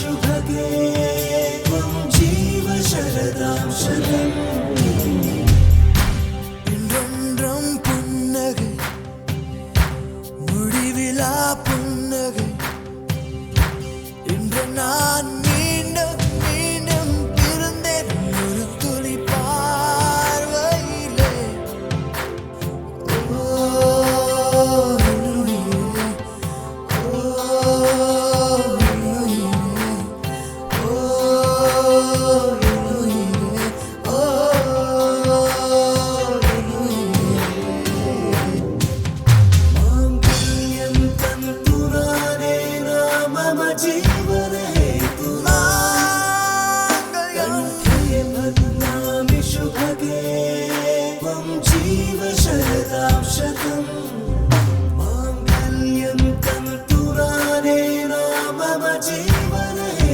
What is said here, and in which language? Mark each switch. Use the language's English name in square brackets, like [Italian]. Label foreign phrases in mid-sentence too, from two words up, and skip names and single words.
[Sanskrit] शुभगे त्वं जीव शरदां शतम् [Tamil] இன்றென்றும் புன்னகை முடிவிலா புன்னகை இன்று நான் மீண்டும் மீண்டும் பிறந்தேன் ஒரு துளி பார்வையிலே ஓ என்னுயிரே, ஓ என்னுயிரே, ஓ என்னுயிரே, ஓ [Sanskrit] माङ्गल्यं तन्तुनानेन मम जीवने कंठे बध्नामि शुभगे त्वं जीव शरदां शतम् माङ्गल्यं तन्तुनानेन मम जीवने